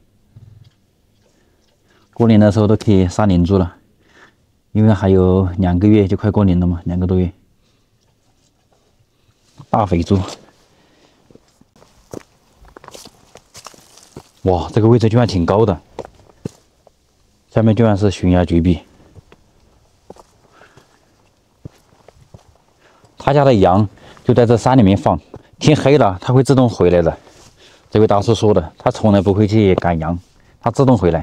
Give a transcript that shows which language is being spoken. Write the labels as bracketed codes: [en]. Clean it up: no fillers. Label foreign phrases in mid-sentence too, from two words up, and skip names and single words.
[zh] 過年的時候都可以殺年豬了，因為還有2個月就快過年了嘛，2個多月。大肥豬，哇，這個位置居然挺高的，下面居然是懸崖絕壁。他家的羊就在這山裡面放，天黑了它會自動回來的。這位大叔說的，他從來不會去趕羊，他自動回來。